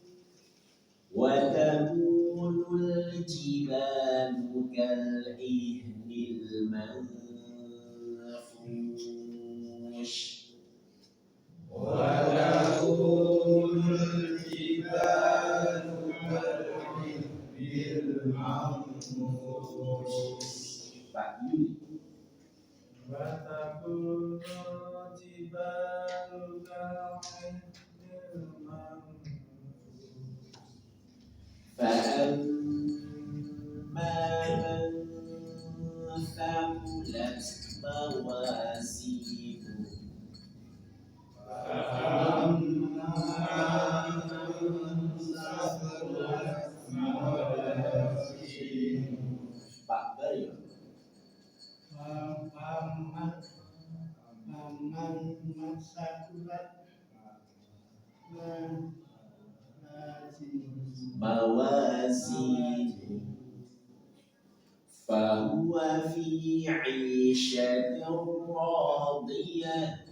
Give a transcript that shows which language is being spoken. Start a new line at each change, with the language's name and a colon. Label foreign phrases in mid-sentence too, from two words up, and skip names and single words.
Arabic: وتكون الجبال كالعهن المنفوش.
Indonesian: Pak Yuli.
Arabic: فأما من ثقلت موازينه Pak Bayo. موازينه فهو في عيشة راضية.